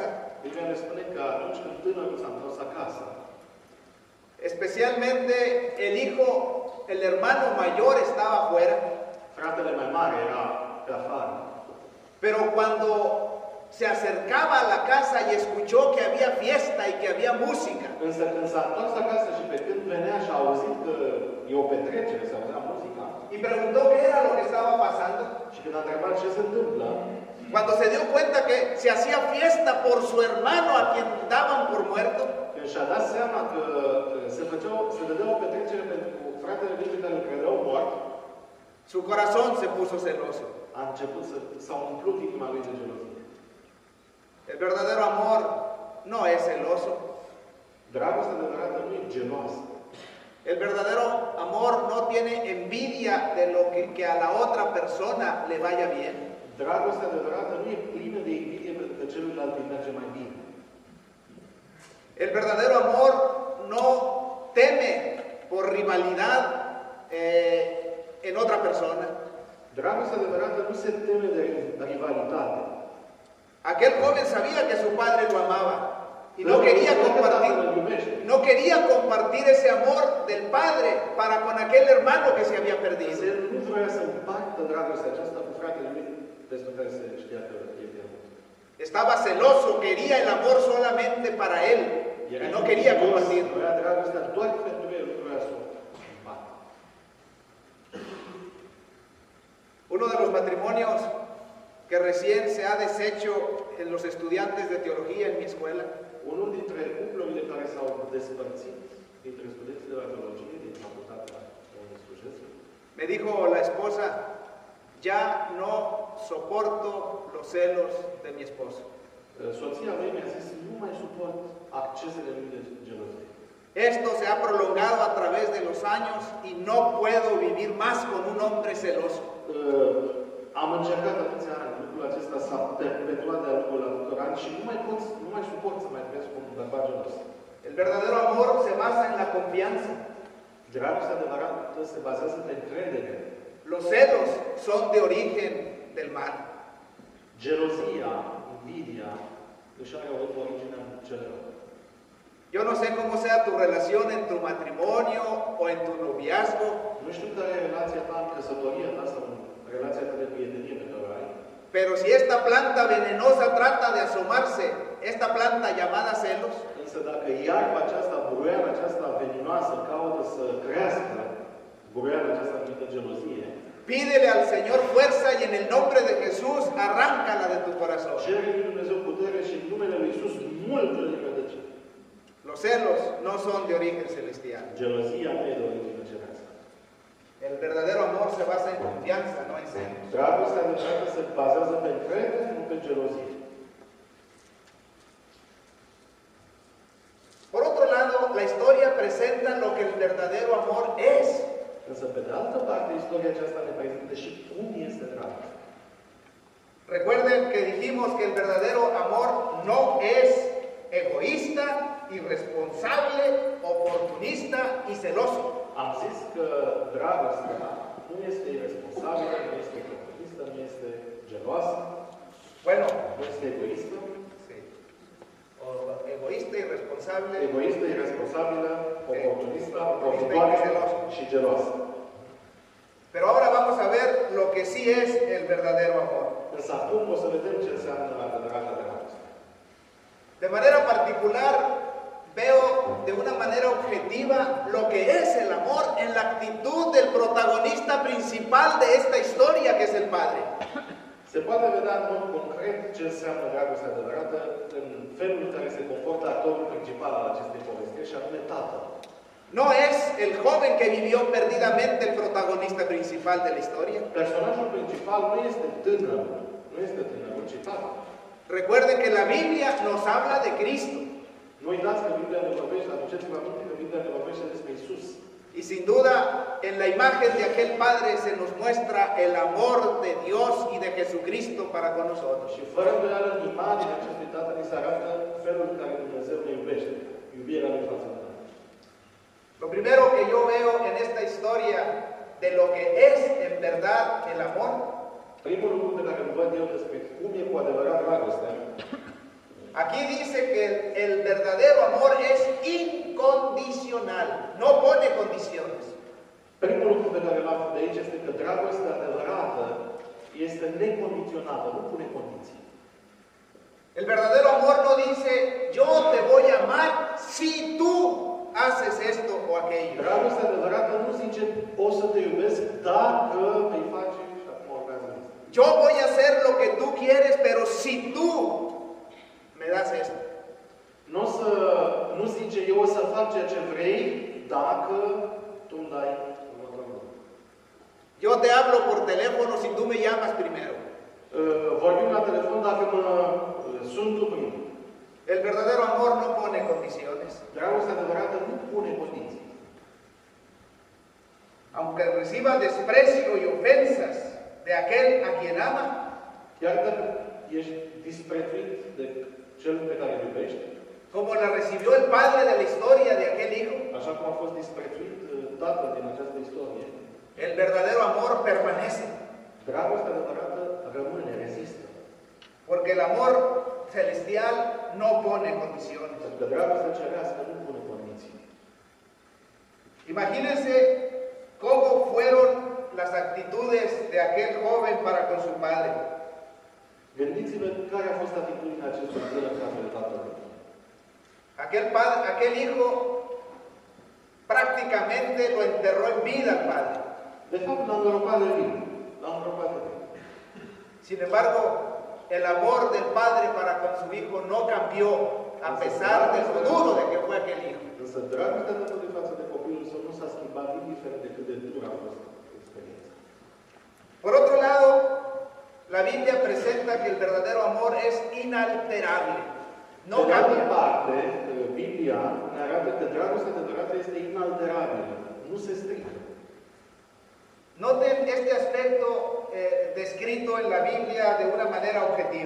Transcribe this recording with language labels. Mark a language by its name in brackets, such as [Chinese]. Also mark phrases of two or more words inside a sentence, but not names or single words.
[Romanian] Biblia ne spune că atunci când tânărul s-a întors acasă, [Spanish] especialmente el hermano mayor estaba afuera, [Romanian] fratele mai mare era pe afară. [Spanish] pero cuando se acercaba a la casa y escuchó que había fiesta y que había música, [Romanian] Însă când s-a întors acasă și pe când venea și a auzit că e o petrecere, se auzea muzica, [Spanish] y preguntó qué era lo que estaba pasando, [Romanian] și când a întrebat ce se întâmplă, [Spanish] cuando se dio cuenta que se hacía fiesta por su hermano a quien daban por muerto, [Romanian] când și-a dat seama că se dădea o petrecere pentru fratele lui pe care îl credeau mort, [Spanish] su corazón se puso celoso. [Romanian] a început s-a umplut inima lui de gelozie. [Spanish] El verdadero amor no es celoso. [Romanian] Dragostea adevărată nu e geloasă. [Spanish] El verdadero amor no tiene envidia de lo que a la otra persona le vaya bien. [Romanian] Dragostea adevărată nu e plină de invidie pentru că celuilalt îi merge mai bine. [Spanish] El verdadero amor no teme por rivalidad en otra persona. [Romanian] Dragostea adevărată nu se teme de rivalitate. [Spanish] Aquel joven sabía que su padre lo amaba y no quería compartir ese amor del padre para con aquel hermano que se había perdido. [Romanian] El nu vrea să împartă dragostea aceasta cu fratele lui despre care se știa că e pierdut. [Spanish] Estaba celoso, quería el amor solamente para él y no quería compartir. [Romanian] Vrea dragostea doar pentru el, nu vrea să o împartă. [Spanish] Uno de los matrimonios que recién se ha deshecho en los estudiantes de teología en mi escuela, [Romanian] Unul dintre cuplurile care s-au despărțit dintre studenții de la teologie din facultatea unui slujesc, [Spanish] me dijo la esposa, ya no soporto los celos de mi esposo. [Romanian] soția mea mi-a zis, nu mai suport accesele lui de gelozie. [Spanish] Esto se ha prolongado a través de los años y no puedo vivir más con un hombre celoso. [Romanian] Am încercat atâția ani, lucrul acesta s-a perpetuat de-a lungul atâtor ani și nu mai suport să mai trăiesc cu un bărbat gelos. [Spanish] El verdadero amor se basa en la confianza. [Romanian] Dragostea adevărată se bazează pe încredere. [Spanish] Los celos son de origen del mal. [Romanian] Gelozia, invidia, își are originea în cel rău. [Spanish] Yo no sé cómo sea tu relación en tu matrimonio o en tu noviazgo, [Romanian] Nu știu care e relația ta în căsătoria ta sau în relația ta de prietenie pe care o ai, [Spanish] pero si esta planta venenosa trata de asomarse, esta planta llamada celos, [Romanian] însă dacă iarba aceasta, buruiala aceasta veninoasă caută să crească, buruiala aceasta numită gelozie, [Spanish] pídele al Señor fuerza y en el nombre de Jesús arráncala de tu corazón. [Romanian] cere lui Dumnezeu putere și în numele lui Iisus multă din rădăcină. [Spanish] Los celos no son de origen celestial. [Romanian] Gelozia nu e de origine cerească. [Spanish] El verdadero amor se basa en confianza, no en celos. [Romanian] Dragostea adevărată se bazează pe încredere, nu pe gelozie. [Spanish] Por otro lado, la historia presenta lo que el verdadero amor es. [Romanian] Însă, pe de altă parte, istoria aceasta ne prezintă și cum este dragostea. [Spanish] Recuerden que dijimos que el verdadero amor no es egoísta, irresponsable, oportunista y celoso. [Romanian] Am zis că dragostea nu este irresponsabilă, nu este oportunistă, nu este geloasă, [Spanish] Bueno, [Romanian] nu este egoistă, [Spanish] sí. O egoísta, irresponsable. [Romanian] egoistă, irresponsabilă, oportunistă, Oportunistă profitoare [Spanish] y geloasă. [Romanian] și geloasă. [Spanish] Pero ahora vamos a ver lo que sí es el verdadero amor. [Romanian] Însă acum o să vedem ce înseamnă adevărata dragoste. [Spanish] De manera particular, veo de una manera objetiva lo que es el amor en la actitud del protagonista principal de esta historia, que es el Padre. [Romanian] Se poate vedea în mod concret ce înseamnă dragostea adevărată în felul în care se comportă actorul principal al acestei povestiri, și anume tatăl. [Spanish] No es el joven que vivió perdidamente el protagonista principal de la historia. [Romanian] Personajul principal nu este tânărul, ci tatăl. [Spanish] Recuerden que la Biblia nos habla de Cristo. [Romanian] Nu uitați că Biblia ne vorbește, aduceți-vă aminte că Biblia ne vorbește despre Iisus. [Spanish] Y sin duda, en la imagen de aquel Padre se nos muestra el amor de Dios y de Jesucristo para con nosotros. [Romanian] Și fără îndoială, în imaginea acestui tată ni se arată felul în care Dumnezeu ne iubește, iubirea lui față de noi. [Spanish] Lo primero que yo veo en esta historia de lo que es en verdad el amor, [Romanian] Primul lucru pe care îl văd eu despre cum e cu adevărat dragostea, [Spanish] aquí dice que el verdadero amor es incondicional, no pone condiciones. [Romanian] primul lucru pe care îl aflu de aici este că dragostea adevărată este necondiționată, nu pune condiții. [Spanish] El verdadero amor no dice, yo te voy a amar si tú haces esto o aquello. [Romanian] Dragostea adevărată nu zice, o să te iubesc dacă vei face și acum urmează asta. [Spanish] Yo voy a hacer lo que tú quieres, pero si tú me das esto. [Romanian] Nu zice, eu o să fac ceea ce vrei dacă tu îmi dai următorul lucru. [Spanish] Yo te hablo por teléfono si tú me llamas primero. [Romanian] Vorbim la telefon dacă mă sun tu primul. [Spanish] El verdadero amor no pone condiciones. [Romanian] Dragostea adevărată nu pune condiții. [Spanish] Aunque reciba desprecio y ofensas de aquel a quien ama, [Romanian] Iar dacă ești disprețuit de cel pe care îl iubești, [Spanish] como la recibió el padre de la historia de aquel hijo, [Romanian] așa cum a fost disprețuit tatăl din această istorie, [Spanish] el verdadero amor permanece. [Romanian] dragostea adevărată rămâne, rezistă. [Spanish] Porque el amor celestial no pone condiciones. [Romanian] Pentru că dragostea cerească nu pune condiții. [Spanish] Imagínense cómo fueron las actitudes de aquel joven para con su padre. [Romanian] Gândiți-vă care a fost atitudinea acestui tânăr în față de tatălui. [Spanish] Aquel hijo prácticamente lo enterró en vida al padre. [Romanian] De fapt, l-a îngropat de vin. L-a îngropat de vin. [Spanish] Sin embargo, el amor del padre para con su hijo no cambió a pesar de lo duro de que fue aquel hijo. [Romanian] Însă dragostea tatălui față de copilul său nu s-a schimbat indiferent de cât de dur a fost experiența. [Spanish] Por otro lado, la Biblia presenta que el verdadero amor es inalterable. No [Romanian] de altă [Spanish] cambia. [Romanian] parte, Biblia ne arată că dragostea adevărată este inalterabilă. Nu se strică. [Spanish] Noten este aspecto descrito en la Biblia de una manera objetiva.